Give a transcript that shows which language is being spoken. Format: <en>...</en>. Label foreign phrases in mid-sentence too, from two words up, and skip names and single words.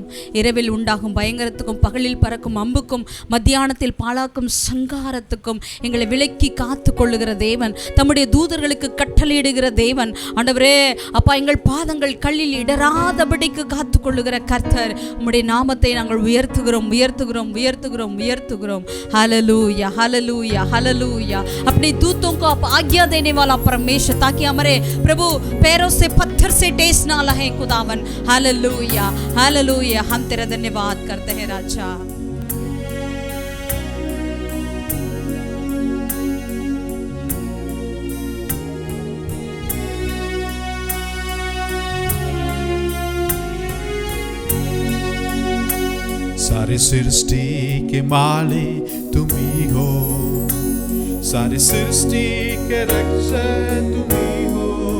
<ta>இரவில் உண்டாகும் பயங்கரத்துக்கும், பகலில் பறக்கும் அம்புக்கும், மத்தியானத்தில் பாழாக்கும் சங்காரத்துக்கும் எங்களை விலக்கி காத்துக்கொள்ளுகிற தேவன், தம்முடைய தூதர்களுக்கு கட்டளையிடுகிற தேவன். ஆண்டவரே அப்பா, எங்கள் பாதங்கள் கல்லில் இடராதபடிக்கு காத்துக்கொள்ளுகிற கர்த்தர், உம்முடைய நாமத்தை நாங்கள் உயர்த்துகிறோம் உயர்த்துகிறோம் உயர்த்துகிறோம் உயர்த்துகிறோம்.</ta> <hi>हालेलुया हालेलुया हालेलुया. अपने दूतों को आप आज्ञा देने वाला परमेश्वर, ताकि हमारे प्रभु पैरों से पत्थर से टेस ना लहे खुदावन. हालेलुया हालेलुया. हम तेरा धन्यवाद करते हैं राजा. सारी सृष्टि के मालिक तुम ही हो, सारी सृष्टि के रक्षक तुम ही हो।</hi>